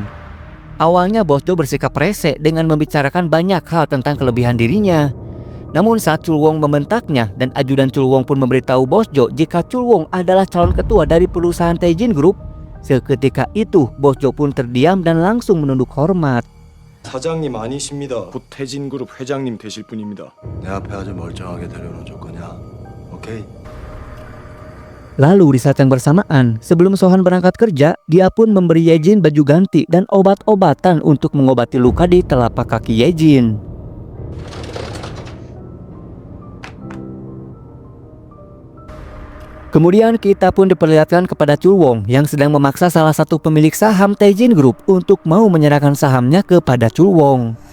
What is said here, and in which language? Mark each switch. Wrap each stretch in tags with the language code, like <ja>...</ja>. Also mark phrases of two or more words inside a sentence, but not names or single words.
<id>Awalnya Bos Jo bersikap rese dengan membicarakan banyak hal tentang kelebihan dirinya. Namun saat Chul Wong membentaknya dan ajudan Chul Wong pun memberitahu Bos Jo jika Chul Wong adalah calon ketua dari perusahaan Taejin Group, seketika itu Bos Jo pun terdiam dan langsung menunduk hormat.</id> <ko>사장님 아니십니다. 곧 태진그룹 회장님 되실 분입니다. 내 앞에 아주 멀쩡하게 데려오는 줄 거냐? 오케이.</ko> <id>Lalu di saat yang bersamaan, sebelum Sohan berangkat kerja, dia pun memberi Yejin baju ganti dan obat-obatan untuk mengobati luka di telapak kaki Yejin. Kemudian kita pun diperlihatkan kepada Chul Wong yang sedang memaksa salah satu pemilik saham Taejin Group untuk mau menyerahkan sahamnya kepada Chul Wong.</id>